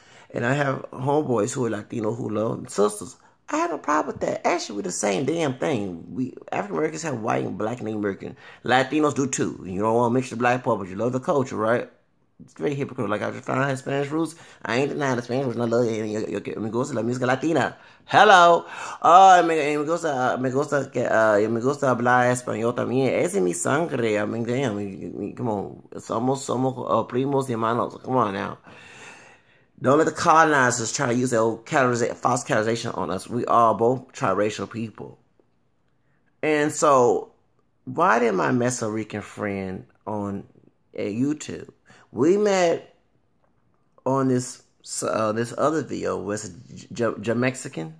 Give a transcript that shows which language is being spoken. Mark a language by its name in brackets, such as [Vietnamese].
[English] And I have homeboys who are Latino who love sisters. I have no problem with that. Actually, we're the same damn thing. We African Americans have white and black and Native American. Latinos do too. You don't want to mix the black part, but you love the culture, right? It's very hypocritical. Like I just found out his Spanish roots. I ain't denying the Spanish roots. I love it. [Spanish] Me gusta la música latina. [English] Hello. [Spanish] Me gusta hablar español también. Ese es mi sangre. [English] I mean, damn. Come on. [Spanish] Somos primos y hermanos. [English] Come on now. Don't let the colonizers try to use their old false categorization on us. We are both triracial people. And so, why did my Meso Rican friend on at YouTube. We met on this other video was Mexican.